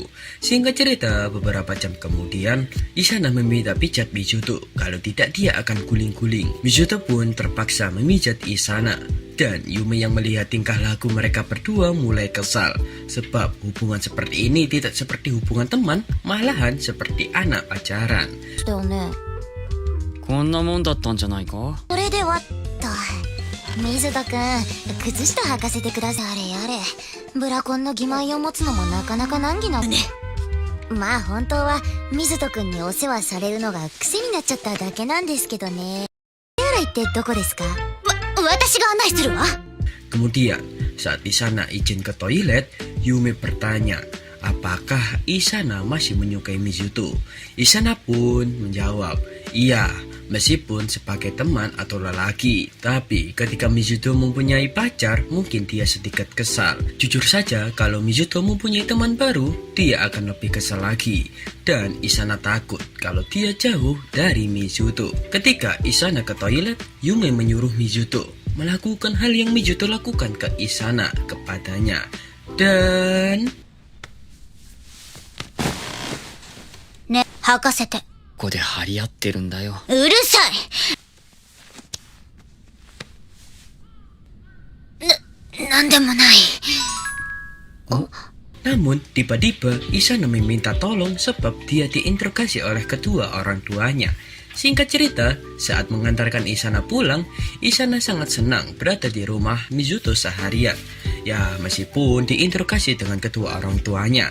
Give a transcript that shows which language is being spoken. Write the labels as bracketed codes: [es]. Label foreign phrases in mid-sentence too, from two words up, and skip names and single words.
[id] Singkat cerita, beberapa jam kemudian, Isana meminta pijat Mizuto. Kalau tidak, dia akan guling-guling. Mizuto pun terpaksa memijat Isana. Dan Yume yang melihat tingkah laku mereka berdua mulai kesal. Sebab hubungan seperti ini tidak seperti hubungan teman, malahan seperti anak pacaran. [ja] だよね。こんなもんだったんじゃないか。それではと。水戸くん、靴下履かせてください。あれあれ。ブラコンの欺瞞を持つのもなかなか難儀なね。まあ本当は水戸くんにお世話されるのが癖になっちゃっただけなんですけどね。手洗いってどこですか？私が案内するわ。 [id] Kemudian, saat Isana izin ke toilet, Yume bertanya, apakah Isana masih menyukai Mizuto? Isana pun menjawab, iya, meskipun sebagai teman atau lelaki. Tapi ketika Mizuto mempunyai pacar, mungkin dia sedikit kesal. Jujur saja, kalau Mizuto mempunyai teman baru, dia akan lebih kesal lagi. Dan Isana takut kalau dia jauh dari Mizuto. Ketika Isana ke toilet, Yume menyuruh Mizuto melakukan hal yang Mizuto lakukan ke Isana kepadanya. Dan [ja] ね、吐かせて。ここで張り合ってるんだよ。うるさい。なんでもない。 [id] namun tiba-tiba Isana meminta tolong sebab dia diinterogasi oleh kedua orang tuanya. Singkat cerita, saat mengantarkan Isana pulang, Isana sangat senang berada di rumah Mizuto seharian. Ya, meskipun diinterogasi dengan kedua orang tuanya.